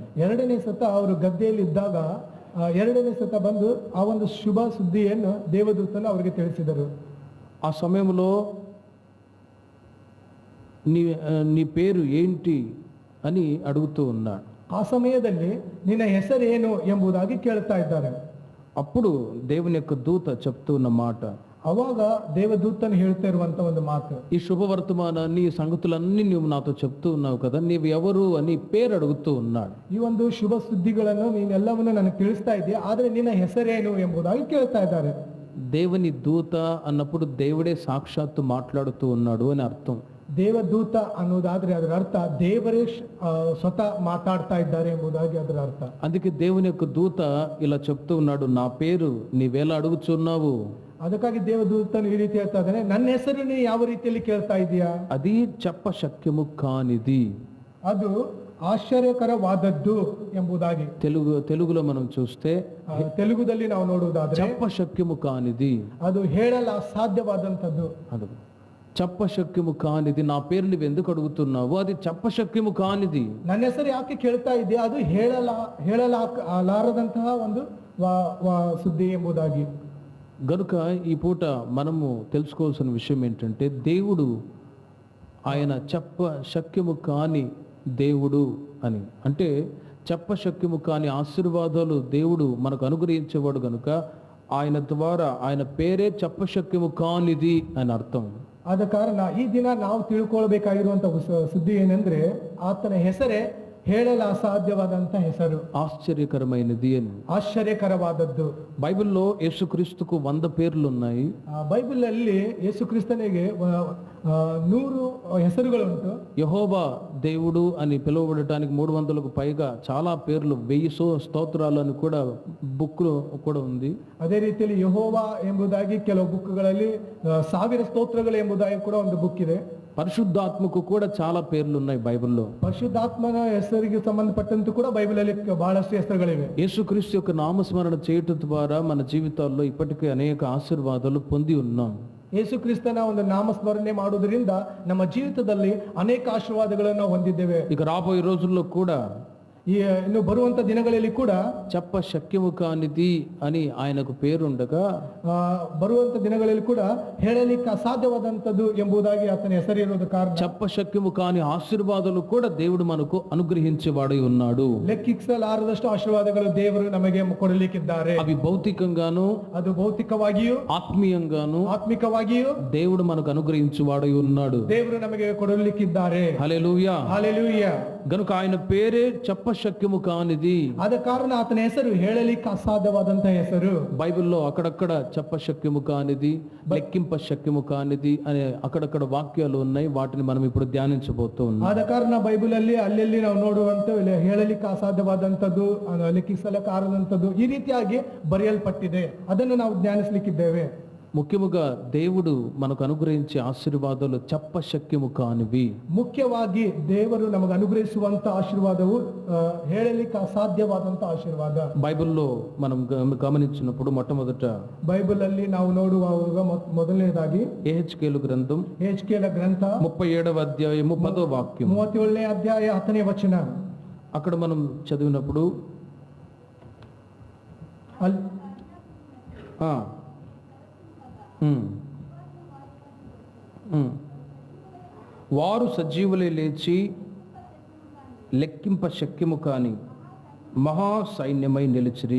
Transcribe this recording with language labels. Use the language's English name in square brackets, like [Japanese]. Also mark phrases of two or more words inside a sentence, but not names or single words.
[Kannada] ಎರಡನೇ ಸತ ಅವರು ಗದ್ದೆಯಲ್ಲಿ ಇದ್ದಾಗ ಎರಡನೇ ಸತ ಬಂದು ಆ ಒಂದು ಶುಭ ಸುದ್ದಿಯನ್ನು ದೇವದೂತನು ಅವರಿಗೆ ತಿಳಿಸಿದರು. [Telugu] ఆ సమయంలో నీ పేరు ఏంటి అని అడుగుతూ ఉన్నాడు. [Kannada] ಆ ಸಮಯದಲ್ಲಿ ನಿನ್ನ ಹೆಸರೇನು ಎಂಬುದಾಗಿ ಕೇಳ್ತಾ ಇದ್ದಾರೆ. [Telugu] అప్పుడు దేవుని యొక్క దూత చెప్తున్న మాట, [Kannada] ಅವಾಗ ದೇವದೂತನು ಹೇಳ್ತಾ ಇರುವಂತ ಒಂದು ಮಾತು, [Telugu] ఈ శుభవర్తమానాన్ని, ఈ సంగతులన్నీ నీవు నాతో చెప్తూ ఉన్నావు కదా, నీవు ఎవరు అని పేరు అడుగుతూ ఉన్నాడు. [Kannada] ಈ ಒಂದು ಶುಭ ಸುದ್ದಿಗಳನ್ನು ನೀನೆಲ್ಲವನ್ನು ನನಗೆ ತಿಳಿಸ್ತಾ ಇದೆಯಾ, ಆದರೆ ನಿನ್ನ ಹೆಸರೇನು ಎಂಬುದಾಗಿ ಕೇಳ್ತಾ ಇದ್ದಾರೆ. [Telugu] దేవుని దూత అన్నప్పుడు దేవుడే సాక్షాత్తు మాట్లాడుతూ ఉన్నాడు అని అర్థం. [Kannada] ದೇವದೂತ ಅನ್ನೋದಾದ್ರೆ ಅದರ ಅರ್ಥ ದೇವರೇ ಸ್ವತಃ ಮಾತಾಡ್ತಾ ಇದ್ದಾರೆ ಎಂಬುದಾಗಿ ಅದರ ಅರ್ಥ. [Telugu] అందుకే దేవుని యొక్క దూత ఇలా చెప్తూ ఉన్నాడు, నా పేరు నీవేలా అడుగుచున్నావు. [Kannada] ಅದಕ್ಕಾಗಿ ದೇವದೂತನು ಈ ರೀತಿ ಹೇಳ್ತಾ ಇದ್ದಾನೆ, ನನ್ನ ಹೆಸರು ನೀ ಯಾವ ರೀತಿಯಲ್ಲಿ ಕೇಳ್ತಾ ಇದೀಯಾ, [Telugu] అది చెప్ప శక్యము కానిది, [Kannada] ಅದು ಆಶ್ಚರ್ಯಕರವಾದದ್ದು ಎಂಬುದಾಗಿ. [Telugu] తెలుగులో మనం చూస్తే, [Kannada] ತೆಲುಗುದಲ್ಲಿ ನಾವು ನೋಡುವುದಾದ್ರೆ [Telugu] చెప్ప శక్యము కానిది, [Kannada] ಅದು ಹೇಳಲು ಅಸಾಧ್ಯವಾದಂಥದ್ದು. [Telugu] ಅದು చెప్పశక్యము కానిది. నా పేరు నువ్వు ఎందుకు అడుగుతున్నావు, అది చెప్పశక్యము కానిది. [Kannada] ನನ್ನ ಹೆಸರು ಯಾಕೆ ಕೇಳ್ತಾ ಇದೆಯಾ, ಅದು ಹೇಳಲಾರದಂತಹ ಒಂದು ಸುದ್ದಿ ಎಂಬುದಾಗಿ. [Telugu] గనుక ఈ పూట మనము తెలుసుకోవాల్సిన విషయం ఏంటంటే, దేవుడు ఆయన చెప్పశక్యము కాని దేవుడు అని. అంటే చెప్పశక్యము కాని ఆశీర్వాదాలు దేవుడు మనకు అనుగ్రహించేవాడు గనుక ఆయన ద్వారా ఆయన పేరే చెప్పశక్యము కానిది అని అర్థం. [Kannada] ಆದ ಕಾರಣ ಈ ದಿನ ನಾವು ತಿಳ್ಕೊಳ್ಬೇಕಾಗಿರುವಂತ ಸುದ್ದಿ ಏನಂದ್ರೆ, ಆತನ ಹೆಸರೇ ಹೇಳಲು ಅಸಾಧ್ಯವಾದಂತ ಹೆಸರು, [Telugu] ఆశ్చర్యకరమైనది అని. [Kannada] ಆಶ್ಚರ್ಯಕರವಾದದ್ದು. [Telugu] బైబిల్లో యేసుక్రీస్తుకు 100 పేర్లు ఉన్నాయి. [Kannada] ಬೈಬಲ್ ಅಲ್ಲಿ ಯೇಸುಕ್ರಿಸ್ತನಿಗೆ 100 ಹೆಸರುಗಳುಂಟು. [Telugu] యెహోవా దేవుడు అని పిలువబడటానికి 300కు పైగా చాలా పేర్లు, 1000 స్తోత్రాలు అని కూడా బుక్ కూడా ఉంది. [Kannada] ಅದೇ ರೀತಿಯಲ್ಲಿ ಯೆಹೋವಾ ಎಂಬುದಾಗಿ ಕೆಲವು ಬುಕ್ಗಳಲ್ಲಿ 1000 ಸ್ತೋತ್ರಗಳು ಎಂಬುದಾಗಿ ಕೂಡ ಒಂದು ಬುಕ್ ಇದೆ. [Telugu] పరిశుద్ధాత్మకు కూడా చాలా పేర్లు ఉన్నాయి బైబిల్లో. [Kannada] ಪರಿಶುದ್ಧಾತ್ಮನ ಹೆಸರಿಗೆ ಸಂಬಂಧಪಟ್ಟಂತೆ ಕೂಡ ಬೈಬಲಲ್ಲಿ ಬಹಳಷ್ಟು ಹೆಸರುಗಳಿವೆ. [Telugu] యేసుక్రీస్తు యొక్క నామస్మరణ చేయటం ద్వారా మన జీవితాల్లో ఇప్పటికే అనేక ఆశీర్వాదాలు పొంది ఉన్నాం. [Kannada] ಯೇಸು ಕ್ರಿಸ್ತನ ಒಂದು ನಾಮಸ್ಮರಣೆ ಮಾಡುವುದರಿಂದ ನಮ್ಮ ಜೀವಿತದಲ್ಲಿ ಅನೇಕ ಆಶೀರ್ವಾದಗಳನ್ನು ಹೊಂದಿದ್ದೇವೆ. [Telugu] ఇక రాబోయే రోజుల్లో కూడా [Kannada] ಇನ್ನು ಬರುವಂತ ದಿನಗಳಲ್ಲಿ ಕೂಡ [Telugu] చెప్ప శక్యము కానిది అని ఆయనకు పేరుండగా [Kannada] ಬರುವಂತ ದಿನಗಳಲ್ಲಿ ಕೂಡ ಹೇಳಲಿಕ್ಕೆ ಅಸಾಧ್ಯವಾದಂಥದ್ದು ಎಂಬುದಾಗಿ ಆತನ ಹೆಸರಿರುವುದು ಕಾರಣ [Telugu] చెప్ప శక్యము కాని ఆశీర్వాదాలు కూడా దేవుడు మనకు అనుగ్రహించేవాడై ఉన్నాడు. [Kannada] ಲೆಕ್ಕಿಸಲಾರದಷ್ಟು ಆಶೀರ್ವಾದಗಳು ದೇವರು ನಮಗೆ ಕೊಡಲಿಕ್ಕಿದ್ದಾರೆ. [Telugu] అవి భౌతికంగాను, [Kannada] ಅದು ಭೌತಿಕವಾಗಿಯೂ [Telugu] ఆత్మీయంగాను, [Kannada] ಆತ್ಮಿಕವಾಗಿಯೂ [Telugu] దేవుడు మనకు అనుగ్రహించేవాడై ఉన్నాడు. [Kannada] ದೇವರು ನಮಗೆ ಕೊಡಲಿಕ್ಕಿದ್ದಾರೆ. [Telugu] హల్లెలూయా. హల్లెలూయా. గనుక ఆయన పేరే చెప్ప శక్యము కానిది. [Kannada] ಆದ ಕಾರಣ ಆತನ ಹೆಸರು ಹೇಳಲಿಕ್ಕೆ ಅಸಾಧ್ಯವಾದಂತಹ ಹೆಸರು. [Telugu] బైబిల్లో అక్కడక్కడ చెప్ప శక్యము కానిది, లెక్కింప శక్యము కానిది అనే అక్కడక్కడ వాక్యాలు ఉన్నాయి. వాటిని మనం ఇప్పుడు ధ్యానించబోతూ ఉన్నాం. [Kannada] ಆದ ಕಾರಣ ಬೈಬಲ್ ಅಲ್ಲಿ ಅಲ್ಲೆಲ್ಲಿ ನಾವು ನೋಡುವಂತ ಹೇಳಲಿಕ್ಕೆ ಅಸಾಧ್ಯವಾದಂಥದ್ದು, ಲೆಕ್ಕಿಸಲಕ್ಕಾರದಂಥದ್ದು ಈ ರೀತಿಯಾಗಿ ಬರೆಯಲ್ಪಟ್ಟಿದೆ. ಅದನ್ನು ನಾವು ಧ್ಯಾನಿಸಲಿಕ್ಕಿದ್ದೇವೆ. [Telugu] ముఖ్యముగా దేవుడు మనకు అనుగ్రహించే ఆశీర్వాదాలు చెప్ప శక్యము కానివి. [Kannada] ಮುಖ್ಯವಾಗಿ ದೇವರು ನಮಗೆ ಅನುಗ್ರಹಿಸುವಂತ ಆಶೀರ್ವಾದವು ಹೇಳಲಿಕ್ಕೆ ಅಸಾಧ್ಯವಾದಂತ ಆಶೀರ್ವಾದ. [Telugu] బైబిల్లో మనం గమనించినప్పుడు మొట్టమొదట [Kannada] ಬೈಬಲ್ ಅಲ್ಲಿ ನಾವು ನೋಡುವಾಗ ಮೊದಲನೇದಾಗಿ [Telugu] యెహెజ్కేలు గ్రంథం [Kannada] ಯೆಹೆಜ್ಕೇಲ ಗ್ರಂಥ [Telugu] 37వ అధ్యాయము 10వ వాక్యం. [Kannada] 37ನೇ ಅಧ್ಯಾಯ 10ನೇ ವಚನ. [Telugu] అక్కడ మనం చదివినప్పుడు వారు సజీవులే లేచి లెక్కింప శక్యము కాని మహా సైన్యమై నిలిచిరి.